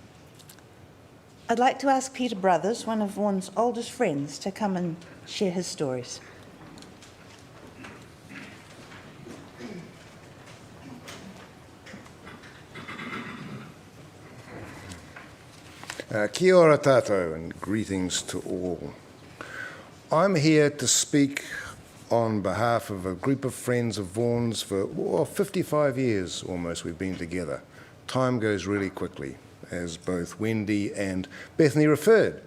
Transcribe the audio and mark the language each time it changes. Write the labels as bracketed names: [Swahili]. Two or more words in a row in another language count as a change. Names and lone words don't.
[English] I'd like to ask Peter Brothers, one of Vaughan's oldest friends, to come and share his stories. [Māori] Kia ora tātou, [English] and greetings to all. I'm here to speak on behalf of a group of friends of Vaughan's for 55 years almost we've been together. Time goes really quickly, as both Wendy and Bethany referred.